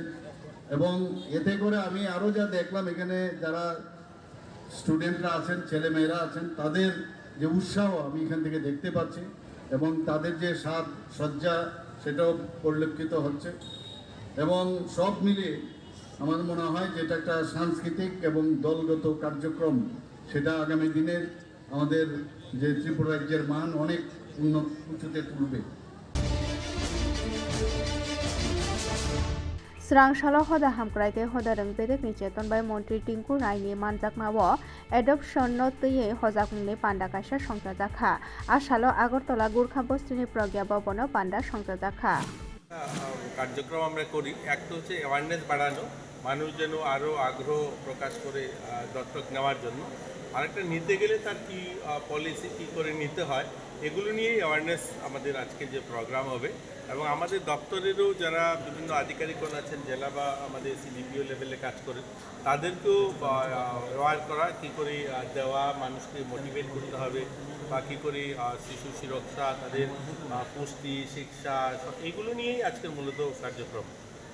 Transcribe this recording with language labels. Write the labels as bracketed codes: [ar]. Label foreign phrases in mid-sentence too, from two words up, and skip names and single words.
[bn] এবং এতে করে আমি আরও যা দেখলাম এখানে যারা স্টুডেন্টরা আছেন, ছেলেমেয়েরা আছেন, তাদের যে উৎসাহ আমি এখান থেকে দেখতে পাচ্ছি এবং তাদের যে সাজ সজ্জা সেটাও পরিলক্ষিত হচ্ছে এবং সব মিলিয়ে আমার মনে হয় যে এটা একটা সাংস্কৃতিক এবং দলগত কার্যক্রম, সেটা আগামী দিনের আমাদের যে ত্রিপুরা রাজ্যের মান অনেক উঁচুতে তুলবে। [trp] स्रांसालो हदा हामक्राइते हदा रों बेदेकनि चेतन बाय मन्त्री टिंकु रायनि मानजाकनाओ एडप्शन नतयै हजाकमुंनि पान्डा कासे संजाजाखा आसालो आगरतला गुरखा बस्तिनि प्रज्ञा भवन पान्डा संजाजाखा [bn] কার্যক্রম আমরা করি। একটা হচ্ছে অ্যাওয়ারনেস বাড়ানো, মানুষ যেন আরও আগ্রহ প্রকাশ করে দত্তক নেওয়ার জন্য। আরেকটা নিতে গেলে তার কি পলিসি কী করে নিতে হয় এগুলো নিয়েই অ্যাওয়ারনেস আমাদের আজকে যে প্রোগ্রাম হবে। এবং আমাদের দপ্তরেরও যারা বিভিন্ন আধিকারিকগণ আছেন জেলা বা আমাদের [en] CDPO level [bn] কাজ করেন তাদেরকেও অ্যাওয়ার করা, কী করে দেওয়া, মানুষকে মোটিভেট করতে হবে বা কী করে শিশু সুরক্ষা, তাদের পুষ্টি, শিক্ষা, এগুলো নিয়েই আজকের মূলত কার্যক্রম।